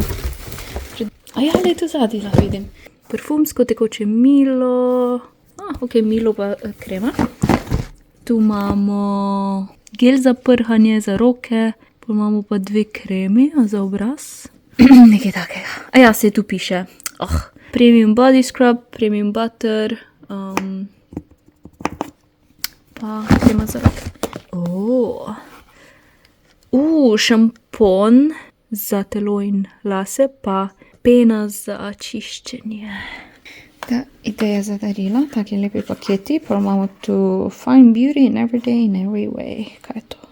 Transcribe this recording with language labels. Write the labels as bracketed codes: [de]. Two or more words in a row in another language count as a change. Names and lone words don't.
[sl] Le tu zadaj lahko vidim. Parfumsko tekoče milo. Milo pa krema. Tu imamo gel za prhanje, za roke. Pa imamo pa 2 kremi za obraz. Nekaj takega. Se tu piše. [en] Premium body scrub, premium butter. [sl] Pa krema za roke. Šampon za telo in lase, pa pena za čiščenje. Ideja za darila, taki lepi paketi, pa imamo tu Fine Beauty in Everyday in Every Way. Kaj je to?